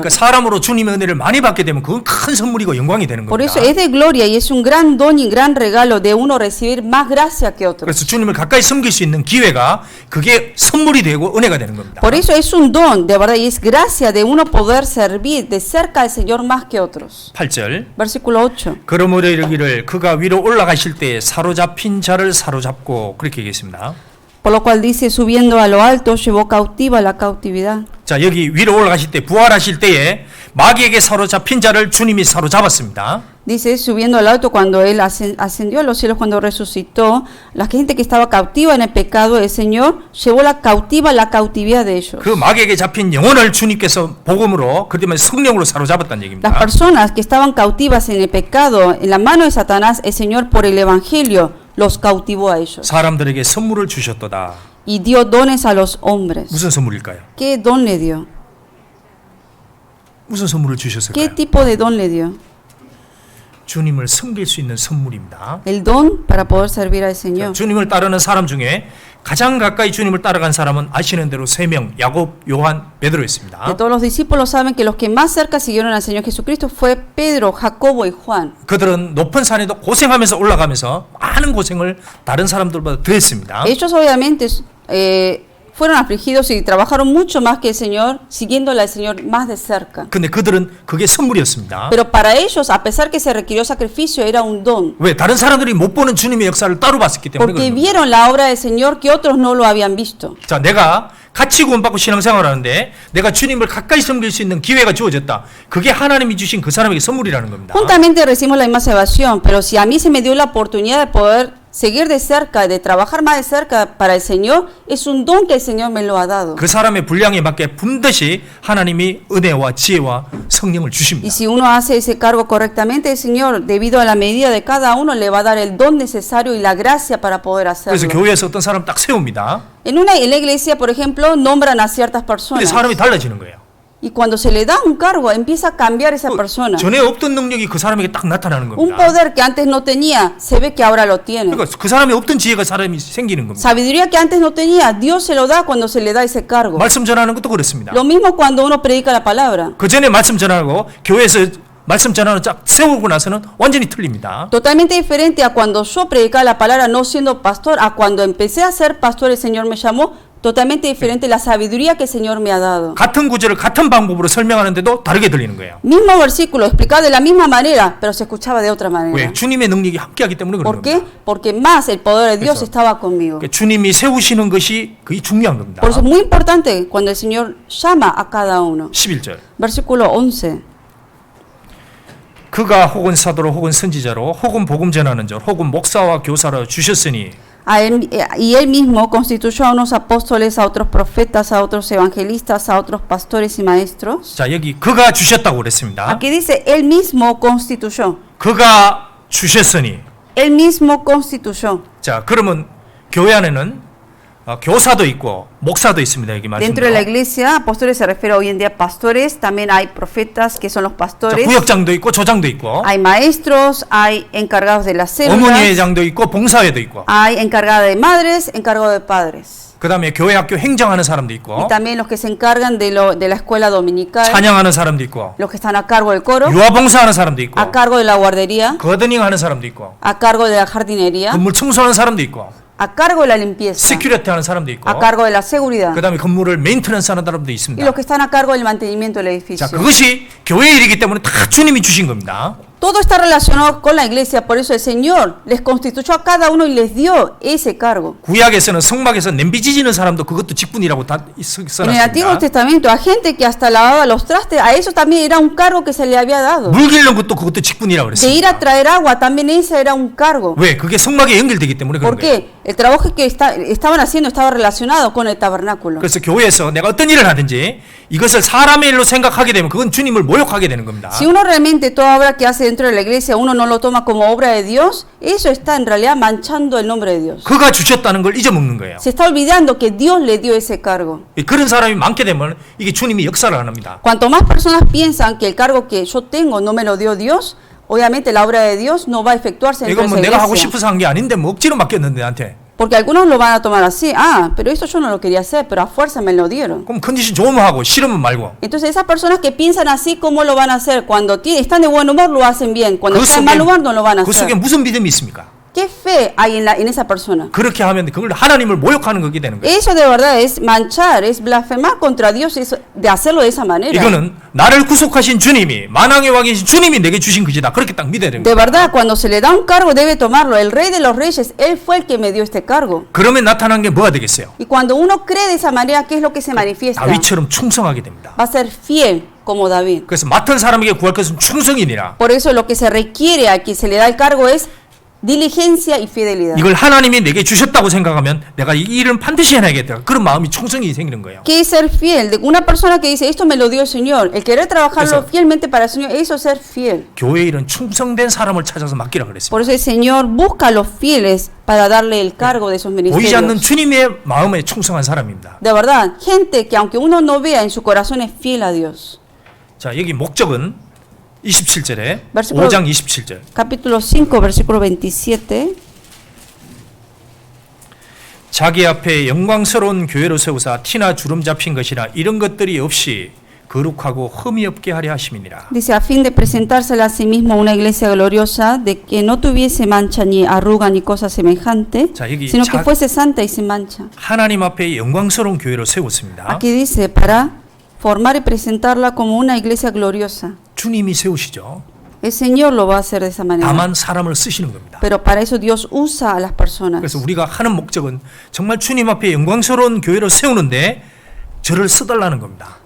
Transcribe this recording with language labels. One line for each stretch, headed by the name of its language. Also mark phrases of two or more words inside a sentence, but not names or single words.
Korean: 그러니까 사람으로 주님의 은혜를 많이 받게 되면 그건 큰 선물이고 영광이 되는
Spanish: Por
Korean: 겁니다.
Spanish: eso es de gloria y es un gran don y gran regalo de uno recibir más gracia que otro.
Korean: 그래서 주님을 가까이 섬길 수 있는 기회가 그게 선물이 되고 은혜가 되는 겁니다.
Spanish: Por eso es un don, de verdad, y es gracia de uno poder servir de cerca al Señor más que otros.
Korean: 8절.
Spanish: Versículo 8.
Korean: 그러므로 이르기를 그가 위로 올라가실 때 사로잡힌 자를 사로잡고 그렇게 얘기했습니다.
Spanish: Por lo cual dice, subiendo a lo alto, llevó cautiva la cautividad.
Korean: 자, 여기 위로 올라가실 때 부활하실 때에 마귀에게 사로잡힌 자를 주님이 사로잡았습니다.
Spanish: Dice, subiendo al alto, cuando Él ascendió a los cielos, cuando resucitó, la gente que estaba cautiva en el pecado, el Señor llevó la cautividad de ellos.
Korean: 그 마귀에게 잡힌 영혼을 주님께서 복음으로 그다음에 성령으로 사로잡았다는 얘기입니다.
Spanish: Las personas que estaban cautivas en el pecado, en la mano de Satanás, el Señor por el Evangelio los cautivó a ellos.
Korean: 사람들에게 선물을 주셨도다.
Spanish: Y dio dones a los hombres.
Korean: 무슨 선물일까요?
Spanish: ¿Qué don le dio?
Korean: 무슨 선물을
Spanish: ¿Qué
Korean: 주셨을까요?
Spanish: tipo de don le dio?
Korean: 주님을 섬길 수 있는 선물입니다.
Spanish: El don para poder servir al Señor.
Korean: 주님을 따르는 사람 중에 가장 가까이 주님을 따라간 사람은 아시는 대로 3명, 야곱, 요한,
Spanish: De
Korean: 베드로였습니다.
Spanish: todos los discípulos saben que los que más cerca siguieron al Señor Jesucristo fue Pedro, Jacobo y Juan.
Korean: 그들은 높은 산에도 고생하면서 올라가면서 많은 고생을 다른 사람들보다 더 했습니다.
Spanish: Ellos obviamente fueron afligidos y trabajaron mucho más que el Señor, siguiéndole al Señor más de cerca.
Korean: 근데 그들은 그게 선물이었습니다.
Spanish: Pero para ellos, a pesar que se requirió sacrificio, era un don.
Korean: 왜? 다른 사람들이 못 보는 주님의 역사를 따로 봤기 때문에
Spanish: Porque
Korean: 그런 겁니다.
Spanish: vieron la obra del Señor que otros no lo habían visto.
Korean: 자, 내가 같이 구원받고 신앙생활을 하는데 내가 주님을 가까이 섬길 수 있는 기회가 주어졌다. 그게 하나님이 주신 그 사람에게 선물이라는 겁니다.
Spanish: Juntamente recibimos la misma salvación, pero si a mí se me dio la oportunidad de poder seguir de cerca, de trabajar más de cerca para el Señor, es un don que el Señor me lo ha dado.
Korean: 그 사람의 분량에 맞게 분듯이 하나님이 은혜와 지혜와 성령을
Spanish: Y
Korean: 주십니다.
Spanish: si uno hace ese cargo correctamente, el Señor, debido a la medida de cada uno, le va a dar el don necesario y la gracia para poder
Korean: 그래서
Spanish: hacerlo.
Korean: 교회에서 어떤 사람 딱 세웁니다.
Spanish: En la iglesia, por ejemplo, nombran a ciertas
Korean: 근데
Spanish: personas.
Korean: 사람이 달라지는 거예요.
Spanish: Y cuando se le da un cargo, empieza a cambiar esa persona.
Korean: 전에 없던 능력이 그 사람에게 딱 나타나는
Spanish: Un
Korean: 겁니다.
Spanish: poder que antes no tenía, se ve que ahora lo tiene.
Korean: 그러니까 그 사람이 없던 지혜가 사람이 생기는 겁니다.
Spanish: Sabiduría que antes no tenía, Dios se lo da cuando se le da ese cargo.
Korean: 말씀 전하는 것도 그렇습니다.
Spanish: Lo mismo cuando uno predica la palabra.
Korean: 그 전에 말씀 전하고 교회에서 말씀 전하는 쫙 세우고 나서는 완전히 틀립니다.
Spanish: Totalmente diferente a cuando yo predicaba la palabra no siendo pastor, a cuando empecé a ser pastor, el Señor me llamó. Totalmente diferente la sabiduría que el Señor me ha dado.
Korean: 같은 구절을 같은 방법으로 설명하는데도 다르게 들리는 거예요.
Spanish: Mismo versículo, explicado de la misma manera, pero se escuchaba de otra manera.
Korean: 왜? 주님의 능력이 함께하기 때문에 그런
Spanish: ¿Por qué?
Korean: 겁니다.
Spanish: Porque más el poder de Dios Eso. estaba conmigo.
Korean: 그러니까 주님이 세우시는 것이 그게 중요한 겁니다.
Spanish: Por eso es muy importante cuando el Señor llama a cada uno.
Korean: 11절.
Spanish: Versículo 11.
Korean: 그가 혹은 사도로 혹은 선지자로 혹은 복음 전하는 자 혹은 목사와 교사로 주셨으니
Spanish: Y él mismo constituyó a unos apóstoles, a otros profetas, a otros evangelistas, a otros pastores y maestros.
Korean: 자, 여기 그가 주셨다고 그랬습니다.
Spanish: Aquí dice, él mismo constituyó.
Korean: 그가 주셨으니.
Spanish: Él mismo constituyó.
Korean: 자, 그러면 교회 안에는 교사도 있고 목사도 있습니다. 여기
Spanish: Dentro de la
Korean: 말씀대로.
Spanish: iglesia, apóstoles se refiere hoy en día a pastores, también hay profetas que son los
Korean: 자,
Spanish: pastores,
Korean: 구역장도 있고 조장도 있고
Spanish: hay maestros, hay encargados de las
Korean: 어머니
Spanish: células,
Korean: 회장도 있고 봉사회도 있고
Spanish: hay encargada de madres, encargado de padres.
Korean: 그다음에 교회 학교 행정하는 사람도
Spanish: Y
Korean: 있고
Spanish: también los que se encargan de la escuela dominical,
Korean: 찬양하는 사람도 있고
Spanish: los que están a cargo del coro,
Korean: 유아봉사하는 사람도 있고
Spanish: a cargo de la guardería,
Korean: 거드닝 하는 사람도 있고
Spanish: a cargo de la jardinería,
Korean: 건물 청소하는 사람도 있고
Spanish: a cargo de la limpieza,
Korean: 시큐리티 하는 사람도 있고
Spanish: a cargo de la seguridad,
Korean: 그다음에 건물을 메인테넌스 하는 사람도
Spanish: y
Korean: 있습니다.
Spanish: los que están a cargo del mantenimiento del edificio.
Korean: 자, 그것이 교회 일이기 때문에 다 주님이 주신 겁니다.
Spanish: Todo está relacionado con la iglesia, por eso el Señor les constituyó a cada uno y les dio ese cargo.
Korean: 구약에서는 성막에서 냄비 지지는 사람도 그것도 직분이라고 다
Spanish: En el Antiguo
Korean: 써놨습니다.
Spanish: Testamento, a gente que hasta lavaba los trastes, a eso también era un cargo que se le había dado.
Korean: 물 길는 것도 그것도 직분이라고
Spanish: De ir
Korean: 그랬습니다.
Spanish: a traer agua, también ese era un cargo.
Korean: 왜? 그게 성막에 연결되기 때문에 그런
Spanish: ¿Por
Korean: 거예요.
Spanish: qué? El trabajo que estaban haciendo estaba relacionado con el tabernáculo.
Korean: 그래서 교회에서 내가 어떤 일을 하든지 이것을 사람의 일로 생각하게 되면 그건 주님을 모욕하게 되는 겁니다.
Spanish: Si uno realmente toda obra que hace dentro de la iglesia uno no lo toma como obra de Dios, eso está en realidad manchando el nombre de Dios.
Korean: 그가 주셨다는 걸 잊어먹는 거예요.
Spanish: Se está olvidando que Dios le dio ese cargo.
Korean: 그런 사람이 많게 되면 이게 주님이 역사를 안 합니다.
Spanish: Cuanto más personas piensan que el cargo que yo tengo no me lo dio Dios, obviamente la obra de Dios no va a efectuarse dentro
Korean: 이건
Spanish: de
Korean: 뭐
Spanish: esa
Korean: 내가 하고
Spanish: iglesia.
Korean: 싶어서 한 게 아닌데 뭐 억지로 맡겼는데 나한테.
Spanish: Porque algunos lo van a tomar así, pero eso yo no lo quería hacer, pero a fuerza me lo dieron.
Korean: 그럼 컨디션 좋으면 하고 싫으면 말고.
Spanish: Entonces esas personas que piensan así, ¿cómo lo van a hacer? Cuando están de buen humor lo hacen bien, cuando están en mal humor no lo van a
Korean: 그 속에
Spanish: hacer.
Korean: 무슨 믿음이 있습니까?
Spanish: ¿Qué fe hay en esa persona?
Korean: 그렇게 하면 그걸 하나님을 모욕하는 거게 되는 거예요.
Spanish: Eso de verdad es manchar, es blasfemar contra Dios, de hacerlo de esa manera.
Korean: 이거는 나를 구속하신 주님이 만왕의 왕이신 주님이 내게 주신 것이다. 그렇게 딱 믿어야 되는
Spanish: De
Korean: 거예요.
Spanish: verdad, cuando se le da un cargo debe tomarlo. El rey de los reyes, él fue el que me dio este cargo.
Korean: 그러면 나타난 게 뭐가 되겠어요?
Spanish: Y cuando uno cree de esa manera, ¿qué es lo que se manifiesta?
Korean: 다윗처럼 충성하게 됩니다.
Spanish: Va a ser fiel como David.
Korean: 그래서 맡은 사람에게 구할 것은 충성이니라.
Spanish: Por eso lo que se requiere a quien se le da el cargo es diligencia y fidelidad.
Korean: 이걸 하나님이 내게 주셨다고 생각하면 내가 이 일은 반드시 해내야겠다. 그런 마음이 충성이 생기는 거예요.
Spanish: ¿Qué es ser fiel? De una persona que dice, esto me lo dio el Señor. El querer trabajarlo Eso. fielmente para el Señor, eso es ser fiel.
Korean: 교회 일은 충성된 사람을 찾아서 맡기라 그랬습니다.
Spanish: Por eso el Señor busca a los fieles para darle el cargo de esos
Korean: 보이지 않는
Spanish: ministerios.
Korean: 주님의 마음에 충성한 사람입니다.
Spanish: De verdad, gente que aunque uno no vea en su corazón es fiel a Dios.
Korean: 자, 여기 목적은 27절에
Spanish: Versículo-
Korean: 5장 27절.
Spanish: Capítulo 5, versículo 27.
Korean: 자기 앞에 영광스러운 교회로 세우사 티나 주름 잡힌 것이나 이런 것들이 없이 거룩하고 흠이 없게 하려 하심이니라.
Spanish: Dice, a fin de presentársela a sí mismo una iglesia gloriosa, de que no tuviese mancha ni arruga ni cosa semejante,
Korean: 자, 여기
Spanish: sino que fuese santa y sin mancha.
Korean: 하나님 앞에 영광스러운 교회로 세웠습니다.
Spanish: Aquí dice, para formar y presentarla como una iglesia gloriosa.
Korean: 주님이 세우시죠.
Spanish: El Señor lo va a hacer de esa manera.
Korean: 다만 사람을 쓰시는 겁니다.
Spanish: Pero para eso Dios usa a las personas.
Korean: 그래서 우리가 하는 목적은 정말 주님 앞에 영광스러운 교회로 세우는데 저를 써달라는 겁니다.